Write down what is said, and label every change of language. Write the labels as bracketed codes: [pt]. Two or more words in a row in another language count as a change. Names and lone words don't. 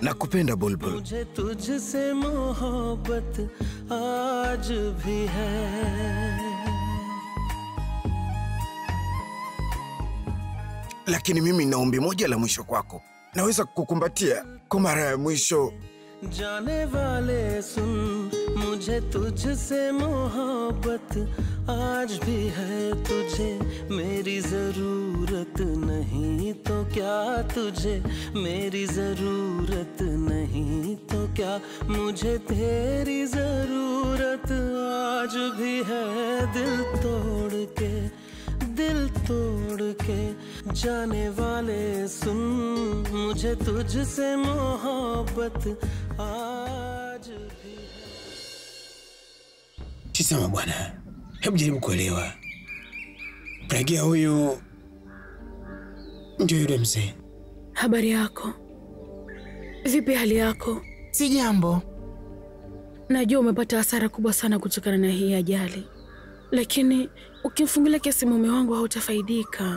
[sw] Nakupenda Bulbul. [hi] मुझे तुझसे मोहब्बत आज भी है. [sw] Lakini mimi nina ombi moja la mwisho kwako. Naweza kukumbatia kwa mara ya mwisho. [hi] जाने वाले सुन, मुझे तुझसे मोहब्बत आज भी है. तुझे मेरी जरूरत नहीं तो क्या, तुझे मेरी जरूरत नहीं तो क्या, मुझे तेरी जरूरत आज भी है. दिल तोड़ के जाने वाले सुन, मुझे तुझसे मोहब्बत आज भी है. [sw] Tizama bwana, hebu jaribu kuelewa. Pragya huyu ndio yule mzee. Habari yako? Vipi hali yako? Si jambo. Najua umepata hasara kubwa sana kutokana na hii ajali, lakini ukimfungulia kesi mume wangu hautafaidika.